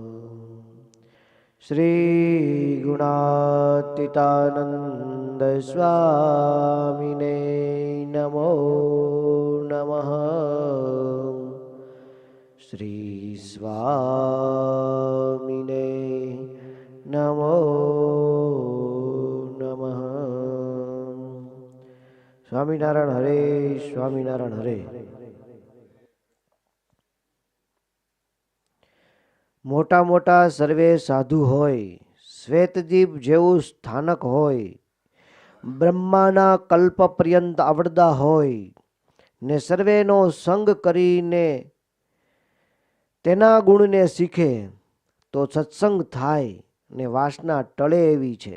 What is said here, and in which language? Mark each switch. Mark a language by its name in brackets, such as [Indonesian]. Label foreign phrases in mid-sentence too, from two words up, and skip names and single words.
[Sanskrit] श्री गुणातीतानंद स्वामिने नमो नमः। श्री स्वामिने नमो नमः। स्वामीनारायण हरे, स्वामीनारायण हरे। [Gujarati] મોટા મોટા સર્વે સાધુ હોય, શ્વેતદીપ જેવું સ્થાનક હોય, બ્રહ્માના કલ્પ પર્યંત આવડતા હોય ને સર્વેનો સંગ કરીને તેના ગુણને શીખે તો સત્સંગ થાય ને વાસના ટળે એવી છે.